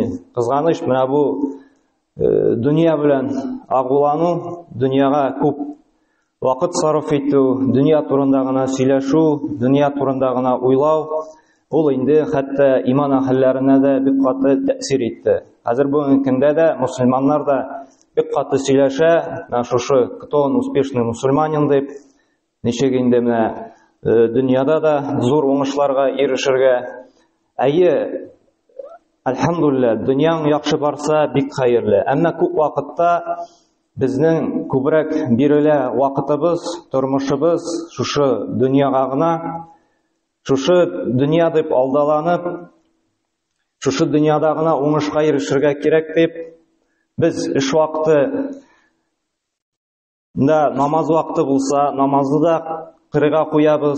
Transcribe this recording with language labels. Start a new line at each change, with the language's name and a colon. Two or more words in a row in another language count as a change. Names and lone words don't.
Tatar: Кызганыч менә бу дөнья белән агулану, дөньяга күп вакыт сарыф итү, дөнья турында гына сөйләшү, дөнья турында гына уйлау, ул инде хәтта иман әһелләренә дә бик каты тәэсир итте. Хәзер бүгенге көндә дә мусульманнар да бик каты сөйләшә, шушы
Russian: кто он успешный мусульманин
Tatar: дип, ничек инде менә дөньяда да зур уңышларга ирешергә. Әйе, алхамдулилlah, дөньяң яхшы барса бик хәерле. Әмма күп вакытта безнең күбрәк бирелә вакытыбыз, тормышыбыз шушы дөньяга гына, шушы дөнья дип алдаланып, шушы дөньяда гына уңышка ирешергә кирәк дип, без эш вакыты да намаз вакыты булса, намазны да кырыга куябыз.